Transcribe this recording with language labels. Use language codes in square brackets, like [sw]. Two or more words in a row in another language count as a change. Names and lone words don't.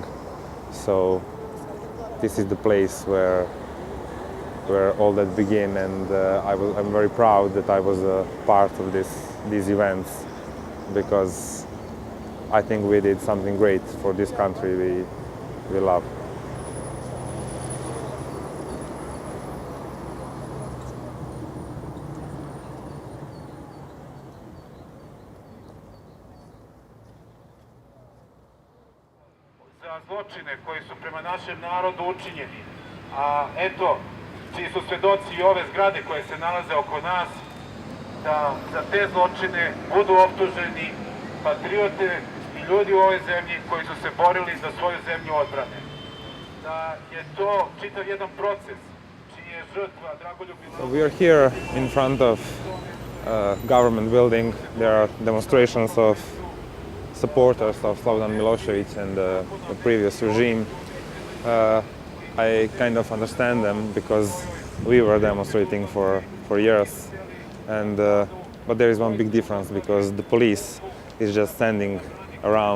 [en] So this is the place where all that began, and I'm very proud that I was a part of these events, because I think we did something great for this country we love. [sr] Za zločine koji su prema našem narodu učinjeni, a eto, čiji su svedoci i ove zgrade koje se nalaze oko nas, da za te zločine budu optuženi patriote i ljudi u ovoj zemlji koji su se borili da svoju zemlju odbrane. Da je to čitav jedan proces čiji je žrtva Dragoljub Milosevic. [en] We are here in front of a government building. There are demonstrations of supporters of Slobodan Milosevic and the previous regime. I kind of understand them because we were demonstrating for years, and but there is one big difference because the police is just standing around.